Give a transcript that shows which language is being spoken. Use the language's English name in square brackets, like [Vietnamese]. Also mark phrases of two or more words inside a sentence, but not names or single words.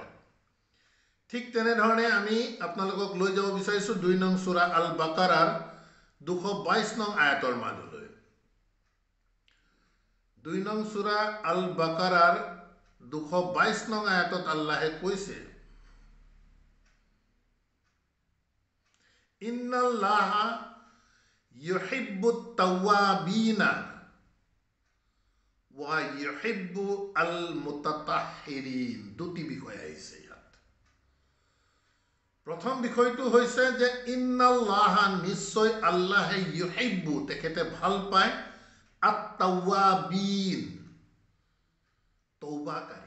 [Assamese] ঠিক তেনেধৰণে আমি আপোনালোকক লৈ যাব বিচাৰিছোঁ 2 নং সূৰা আল বাকাৰাৰ 222 নং আয়াতৰ মাজলৈ। 2 নং সূৰা আল বাকাৰাৰ 222 নং আয়াতত আল্লাহে কৈছে, [Arabic] إن الله يحب التوابين ويحب المتطهرين. [Assamese] দুটি বিষয় আহিছে ইয়াত। প্ৰথম বিষয়টো হৈছে যে ইন্নাল্লাহা, নিশ্চয় আল্লাহে, ইউহিব্বু, তেখেতে ভাল পায়, আত-তাওয়াবিন, তৌবাকাৰী।